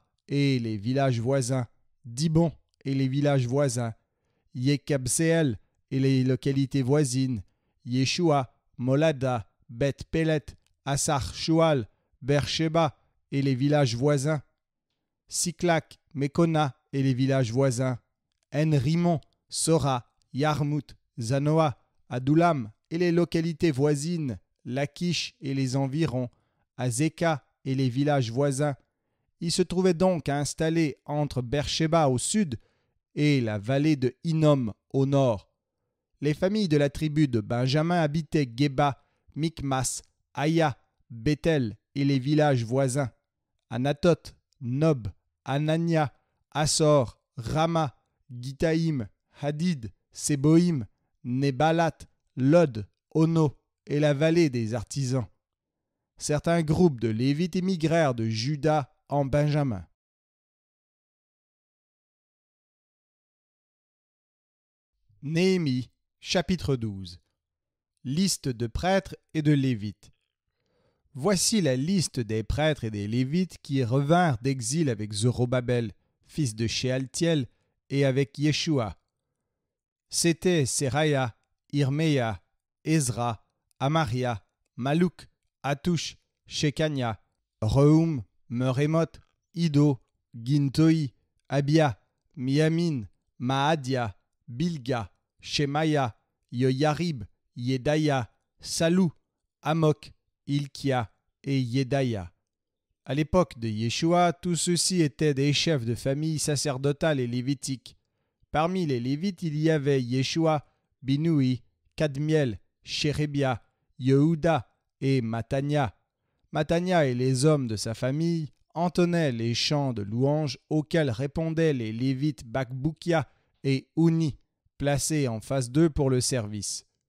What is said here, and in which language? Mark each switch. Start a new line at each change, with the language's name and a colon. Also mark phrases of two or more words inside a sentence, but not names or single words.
French: et les villages voisins, Dibon et les villages voisins, Yekabseel et les localités voisines, Yeshua, Molada, Beth Pelet, Assar Shual, Beersheba et les villages voisins, Siklak, Mekona et les villages voisins, En-Rimon, Sora, Yarmout, Zanoa, Adullam et les localités voisines, Lachish et les environs, Azeka et les villages voisins. Il se trouvait donc installé entre Beersheba au sud et la vallée de Hinnom au nord. Les familles de la tribu de Benjamin habitaient Geba, Mikmas, Aya, Bethel et les villages voisins, Anatot, Nob, Anania, Assor, Rama, Gitaïm, Hadid, Séboïm, Nebalat, Lod, Ono et la vallée des artisans. Certains groupes de Lévites émigrèrent de Juda en Benjamin. Néhémie, chapitre 12. Liste de prêtres et de Lévites. Voici la liste des prêtres et des Lévites qui revinrent d'exil avec Zorobabel, fils de Shealtiel, et avec Yeshua. C'étaient Seraya, Irmeya, Ezra, Amaria, Malouk, Hatouch, Shekania, Rehum, Merémoth, Ido, Gintoi, Abia, Miamin, Maadia, Bilga, Shemaya, Yoyarib, Yedaya, Salou, Amok, Ilkia et Yedaya. À l'époque de Yeshua, tous ceux-ci étaient des chefs de famille sacerdotale et lévitiques. Parmi les Lévites, il y avait Yeshua, Binoui, Kadmiel, Shérébia, Yehuda et Matania. Matania et les hommes de sa famille entonnaient les chants de louanges auxquels répondaient les Lévites Bakboukia et Ouni, placés en face d'eux pour le service.